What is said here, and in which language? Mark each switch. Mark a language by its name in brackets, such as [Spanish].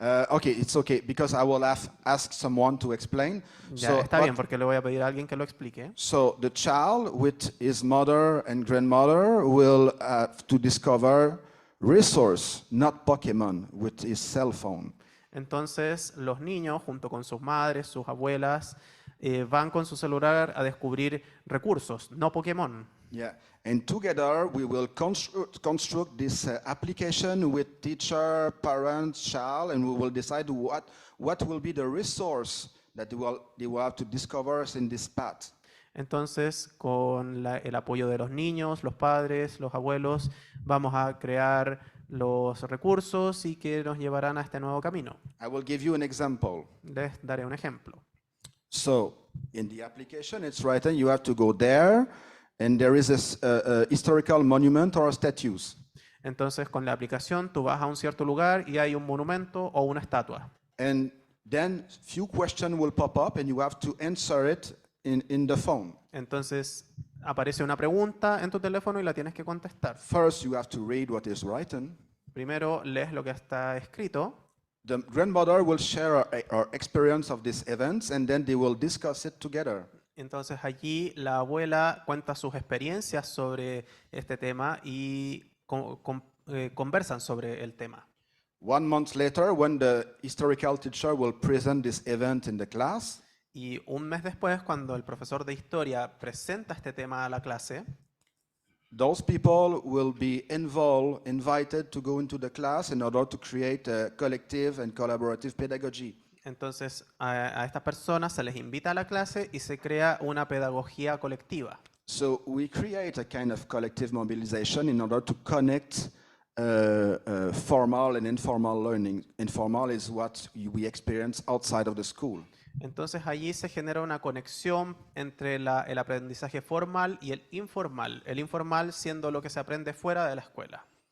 [English] Okay, it's okay because I will ask someone to explain. [Spanish] Ya, está bien porque le voy a pedir a alguien que lo explique. [English] So the child with his mother and grandmother will have to discover resource, not Pokemon, with his cell phone. [Spanish] Entonces, los niños, junto con sus madres, sus abuelas, van con su celular a descubrir recursos, no Pokémon. [English] Yeah, and together we will construct this application with teacher, parents, child, and we will decide what will be the resource that they will have to discover in this path. [Spanish] Entonces, con el apoyo de los niños, los padres, los abuelos, vamos a crear los recursos y que nos llevarán a este nuevo camino. [English] I will give you an example. [Spanish] Les daré un ejemplo. [English] So, in the application, it's written you have to go there, and there is a historical monument or a statues. [Spanish] Entonces, con la aplicación, tú vas a un cierto lugar y hay un monumento o una estatua. [English] And then few questions will pop up, and you have to answer it in the phone. [Spanish] Entonces, aparece una pregunta en tu teléfono y la tienes que contestar. [English] First, you have to read what is written. [Spanish] Primero, lees lo que está escrito. [English] The grandmother will share her experience of these events, and then they will discuss it together. [Spanish] Entonces, allí la abuela cuenta sus experiencias sobre este tema y conversan sobre el tema. [English] 1 month later, when the historical teacher will present this event in the class, [Spanish] Y un mes después, cuando el profesor de historia presenta este tema a la clase, [English] those people will be invited to go into the class in order to create a collective and collaborative pedagogy. [Spanish] entonces a estas personas se les invita a la clase y se crea una pedagogía colectiva. [English] So we create a kind of collective mobilization in order to connect formal and informal learning. Informal is what we experience outside of the school. [Spanish] Entonces allí se genera una conexión entre el aprendizaje formal y el informal siendo lo que se aprende fuera de la escuela.